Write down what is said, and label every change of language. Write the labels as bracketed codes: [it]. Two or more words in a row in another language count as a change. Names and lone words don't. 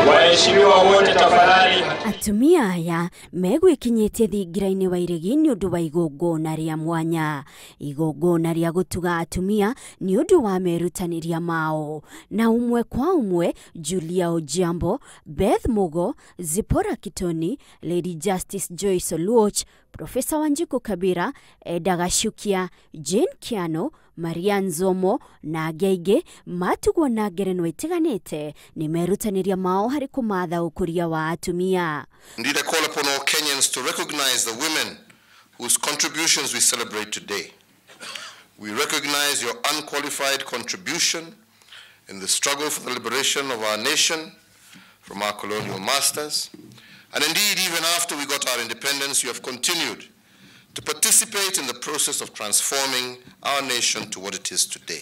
[sw] Waheshimiwa wote tafadhali. [ki] Atumia aya megwikinyitie thingira-ini wa iregi ni undu wa igongona ria mwanya. Igongona ria gutuga atumia ni undu wa merutaniria mao. Na umwe kwa umwe Julia Ojambo, Beth Mugo, Zipora Kitoni, Lady Justice Joyce Oluoch, Professor Wanjiku Kabira, Eda Gashukia, Jane Kiano, Maria Nzomo na Geige matugwo na ngerenwa itiganite ni merutaniria mao hari kumatha ukuria wa atumia. [en] Indeed, I call upon all Kenyans to recognize the women whose contributions we celebrate today. We recognize your unqualified contribution in the struggle for the liberation of our nation from our colonial masters. And indeed, even after we got our independence, you have continued to participate in the process of transforming our nation to what it is today.